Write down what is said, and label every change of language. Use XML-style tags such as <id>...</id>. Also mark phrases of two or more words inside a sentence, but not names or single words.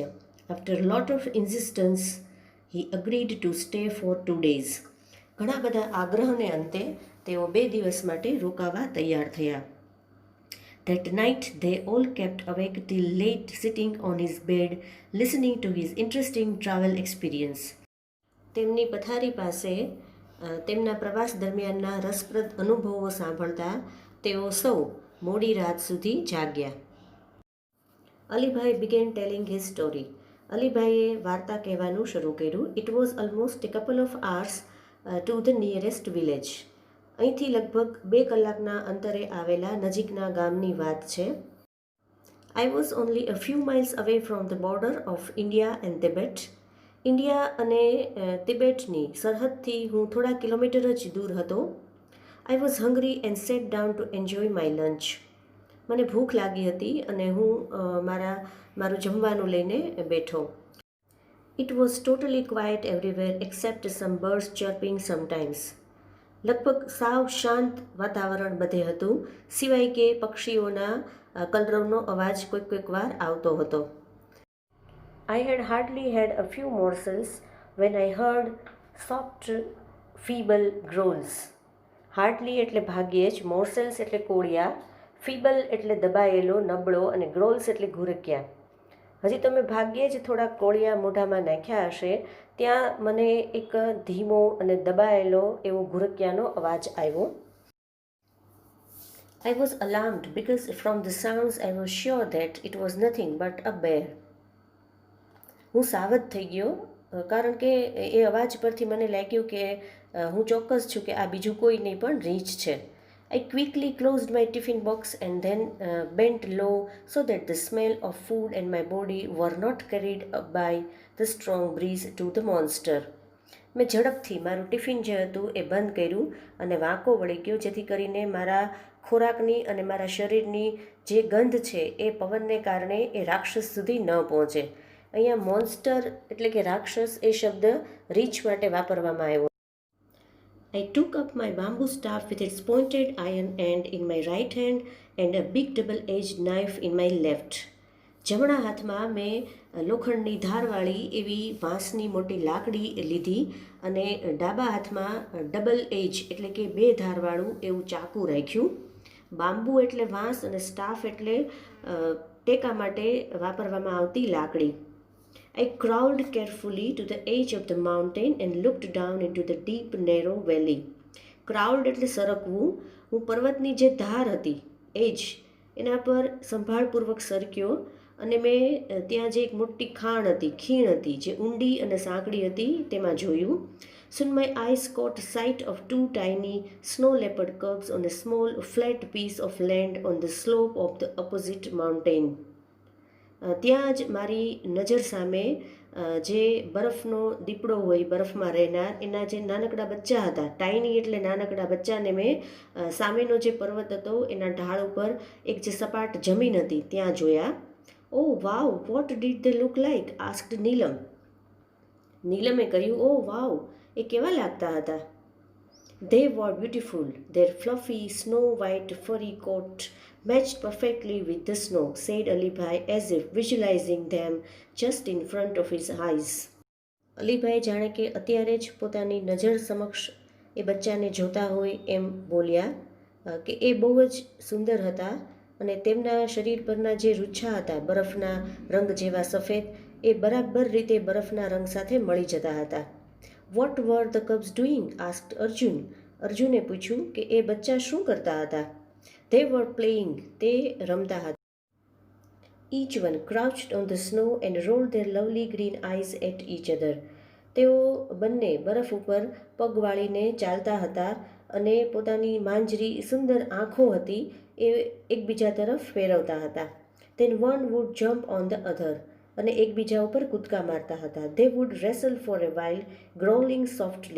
<en>after lot of insistence he agreed to stay for 2 days.</en> <gu>ઘણા બધા આગ્રહને અંતે તેઓ 2 દિવસ માટે રોકાવા તૈયાર થયા.</gu> <en>That night they all kept awake till late, sitting on his bed, listening to his interesting travel experience.</en> <gu>તેમની પથારી પાસે તેમના પ્રવાસ દરમિયાનના રસપ્રદ અનુભવો સાંભળતા તેઓ સૌ મોડી રાત સુધી જાગ્યા.</gu> <en>અલીભાઈ began telling his story.</en> <gu>અલીભાઈએ વાર્તા કહેવાનું શરૂ કર્યું.</gu> <en>It was almost a couple of hours to the nearest village.</en> <gu>અહીંથી લગભગ 2 કલાકના અંતરે આવેલા નજીકના ગામની વાત છે.</gu> <en>I was only a few miles away from the border of India and Tibet.</en> <gu>ઇન્ડિયા અને તિબેટની સરહદથી હું થોડા કિલોમીટર જ દૂર હતો.</gu> <en>I was hungry and sat down to enjoy my lunch.</en> <gu>મને ભૂખ લાગી હતી અને હું મારું જમવાનું લઈને બેઠો.</gu> <en>It was totally quiet everywhere except some birds chirping sometimes.</en> <gu>લગભગ સાવ શાંત વાતાવરણ બધે હતું, સિવાય કે પક્ષીઓના કલરવનો અવાજ કોઈક વાર આવતો હતો.</gu> <en>I had hardly had a few morsels when I heard soft, feeble growls.</en> <gu>હાર્ડલી એટલે ભાગ્યે જ, મોર્સેલ્સ એટલે કોળિયા, ફીબલ એટલે દબાયેલો, નબળો, અને ગ્રોલ્સ એટલે ઘુરક્યા. હજી તમે ભાગ્યે જ થોડા કોળિયા મોઢામાં નાખ્યા હશે ત્યાં મને એક ધીમો અને દબાયેલો એવો ઘુરક્યાનો અવાજ આવ્યો.</gu> <en>I was alarmed because from the sounds I was sure that it was nothing but a bear.</en> <gu>હું સાવધ થઈ ગયો કારણ કે એ અવાજ પરથી મને લાગ્યું કે હું ચોક્કસ છું કે આ બીજું કોઈ નહીં પણ રીંછ છે.</gu> <en>I quickly closed my tiffin box and then bent low so that the smell of food and my body were not carried up by the strong breeze to the monster.</en> <gu>મેં ઝડપથી મારું ટિફિન જે હતું એ બંધ કર્યું અને વાંકો વળી ગયો જેથી કરીને મારા ખોરાકની અને મારા શરીરની જે ગંધ છે એ પવનને કારણે એ રાક્ષસ સુધી ન પહોંચે. અહીંયા મોન્સ્ટર એટલે કે રાક્ષસ એ શબ્દ રીંછ માટે વાપરવામાં આવ્યો.</gu> <en>I took up my bamboo staff with its pointed iron end in my right hand and a big double-edged knife in my left.</en> <gu>જમણા હાથમાં મેં લોખંડની ધારવાળી એવી વાંસની મોટી લાકડી લીધી અને ડાબા હાથમાં</gu> <en>double edge</en> <gu>એટલે કે 2 ધારવાળું એવું ચાકુ રાખ્યું. બાંબુ એટલે વાંસ અને સ્ટાફ એટલે ટેકા માટે વાપરવામાં આવતી લાકડી.</gu> <en>I crawled carefully to the edge of the mountain and looked down into the deep narrow valley.</en> <gu>Crawled એટલે સરકવું. હું પર્વતની જે ધાર હતી એજ એના પર સંભાળપૂર્વક સરક્યો અને મેં ત્યાં જે એક મોટી ખીણ હતી જે ઊંડી અને સાંકડી હતી તેમાં જોયું.</gu> <en>Soon my eyes caught sight of 2 tiny snow leopard cubs on a small flat piece of land on the slope of the opposite mountain.</en> <gu>ત્યાં જ મારી નજર સામે જે બરફનો દીપડો હોય બરફમાં રહેનાર એના જે નાનકડા બચ્ચા હતા, ટાઈની એટલે નાનકડા બચ્ચાને મેં સામેનો જે પર્વત હતો એના ઢાળ ઉપર એક જે સપાટ જમીન હતી ત્યાં જોયા.</gu> <en>oh wow, what did they look like? asked Neelam.</en> <gu>નીલમે કહ્યું,</gu> <en>oh wow,</en> <gu>એ કેવા લાગતા હતા?</gu> <en>They were beautiful. Their fluffy, snow-white furry coat matched perfectly with the snow, said Alibhai as if visualizing them just in front of his eyes.</en> <gu>અલીભાઈ જાણે કે અત્યારે જ પોતાની નજર સમક્ષ એ બચ્ચાને જોતા હોય એમ બોલ્યા કે એ બહુ જ સુંદર હતા અને તેમના શરીર પરના જે રૂછા હતા બરફના રંગ જેવા સફેદ એ બરાબર રીતે બરફના રંગ સાથે મળી જતા હતા.</gu> <en>What were the cubs doing? asked Arjun.</en> <gu>અર્જુને પૂછ્યું કે એ બચ્ચા શું કરતા હતા?</gu> <en>They were playing.</en> <gu>તે રમતા હતા.</gu> <en>Each one crouched on the snow and rolled their lovely green eyes at each other.</en> <gu>તેઓ બંને બરફ ઉપર પગ વાળીને ચાલતા હતા અને પોતાની માંજરી સુંદર આંખો હતી એ એકબીજા તરફ ફેરવતા હતા.</gu> <en>Then one would jump on the other.</en> <gu>અને એકબીજા ઉપર કૂદકા મારતા હતા.</gu> <en>They would wrestle for a while, growling softly.</en>